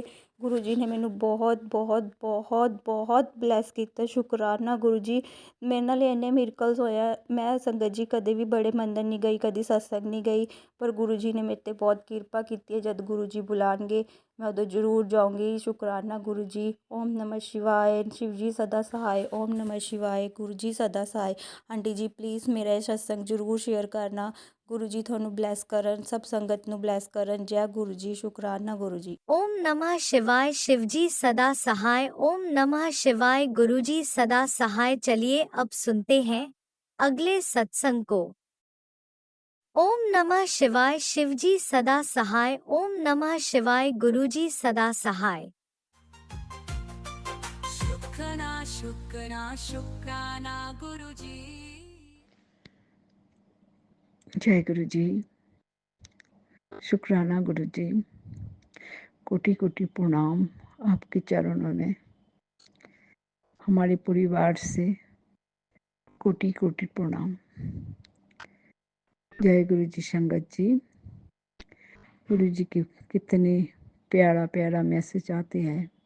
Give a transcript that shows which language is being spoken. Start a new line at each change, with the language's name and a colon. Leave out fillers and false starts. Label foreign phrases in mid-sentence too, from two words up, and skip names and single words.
Punjabi: ਗੁਰੂ ਜੀ ਨੇ ਮੈਨੂੰ ਬਹੁਤ ਬਹੁਤ ਬਹੁਤ ਬਹੁਤ ਬਲੈਸ ਕੀਤਾ। ਸ਼ੁਕਰਾਨਾ ਗੁਰੂ ਜੀ, ਮੇਰੇ ਨਾਲ ਇੰਨੇ ਮਿਰਕਲਸ ਹੋਇਆ। ਮੈਂ ਸੰਗਤ ਜੀ ਕਦੇ ਵੀ ਬੜੇ ਮੰਦਰ ਨਹੀਂ ਗਈ, ਕਦੀ ਸਤਸੰਗ ਨਹੀਂ ਗਈ, ਪਰ ਗੁਰੂ ਜੀ ਨੇ ਮੇਰੇ 'ਤੇ ਬਹੁਤ ਕਿਰਪਾ ਕੀਤੀ ਹੈ। ਜਦ ਗੁਰੂ ਜੀ ਬੁਲਾਉਣਗੇ ਮੈਂ ਉਦੋਂ ਜ਼ਰੂਰ ਜਾਊਂਗੀ। ਸ਼ੁਕਰਾਨਾ ਗੁਰੂ ਜੀ।
Hindi: ओम नमः शिवाय। शिव जी सदा सहाय। ओम नमः शिवाय। गुरु जी सदा सहाय। आंटी जी प्लीज़ मेरा
Punjabi: ਇਹ ਸਤਸੰਗ ਜ਼ਰੂਰ ਸ਼ੇਅਰ ਕਰਨਾ। ਗੁਰੂ ਜੀ ਤੁਹਾਨੂੰ ਬਲੈਸ ਕਰਨ, ਸਭ ਸੰਗਤ ਨੂੰ ਬਲੈਸ ਕਰਨ। ਜੈ ਗੁਰੂ ਜੀ। ਸ਼ੁਕਰਾਨਾ ਗੁਰੂ ਜੀ।
Hindi: ओम नमः शिवाय। शिव जी सदा सहाय। ओम नमः शिवाय। गुरु जी सदा सहाय। चलिए अब सुनते हैं अगले सत्संग को। ओम नमः शिवाय। शिव जी सदा सहाय। ओम नमः शिवाय। गुरु जी सदा सहाय। शुक्राना शुक्राना शुक्राना गुरु जी। जय गुरु जी। शुक्राना गुरु जी। कोटि कोटि प्रणाम आपके चरणों में। हमारे परिवार से कोटि कोटि प्रणाम। जय गुरु जी। संगत जी, गुरु जी की कितने प्यारा प्यारा मैसेज आते हैं।